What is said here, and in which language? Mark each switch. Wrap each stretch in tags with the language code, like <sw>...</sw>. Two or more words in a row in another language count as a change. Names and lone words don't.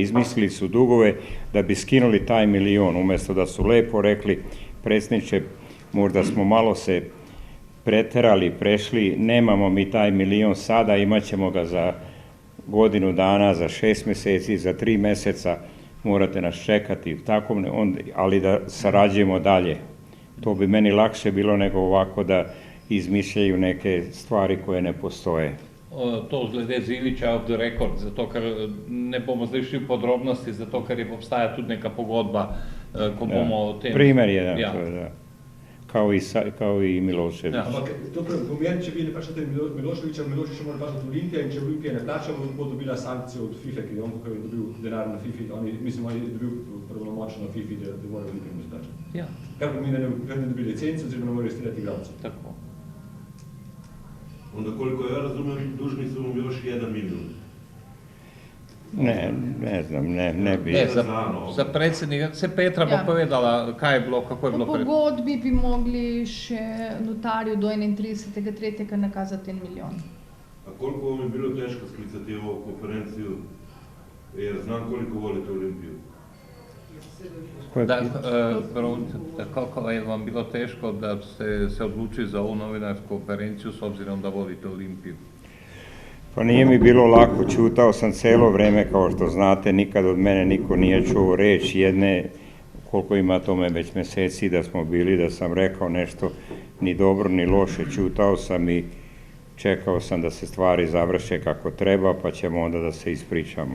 <sr>Izmislili su dugove da bi skinuli taj 1 milion, umjesto da su lepo rekli, predsjedniče, možda smo malo se preterali, prešli, nemamo mi taj 1 milion sada, imat ćemo ga za godinu dana, za 6 mjeseci, za 3 mjeseca, morate nas čekati, ali da sarađujemo dalje. To bi meni lakše bilo nego ovako da izmišljaju neke stvari koje ne postoje.</sr> <sl>To glede Zilića</sl> <en>off the record,</en> <sl>zato ker ne bomo zdaj šli v podrobnosti, zato ker obstaja tudi neka pogodba, ko bomo o tem...</sl> <sr>Primer jedan, to je, da. Kao i Milošević.</sr> <sl>Ampak to pomeni, če vi ne plačate Miloševića, Milošević mora plačati Olimpija in če Olimpija ne plača, bo dobila sankcijo od FIFA, ki je on tukaj dobil denar na FIFA, on je dobil pravnomočno na FIFA, da mora Olimpija mu izplačati. Kar pomeni, da ne dobi licenco, oziroma ne more streljati igralcev. Tako.</sl> <sr>Onda koliko ja razumem, dužni su mu još 1 milion. Ne znam, ne bi.</sr> <sl>Za predsjednika, se Petra bo povedala, kaj je bilo, kako je bilo. Po pogodbi bi mogli še notarju do 31.3. nakazati 1 milijon.</sl> <sr>A koliko vam je bilo teško sklicati ovu konferenciju, jer znam koliko volite Olimpiju? Koliko je vam bilo teško da ste se odlučili za ovu novinarsku konferenciju s obzirom da volite Olimpiju? Pa nije mi bilo lako, čutao sam celo vreme, kao što znate, nikad od mene niko nije čuo reč jedne, koliko ima tome već mjeseci da smo bili, da sam rekao nešto ni dobro ni loše, čutao sam i čekao sam da se stvari završe kako treba, pa ćemo onda da se ispričamo.</sr>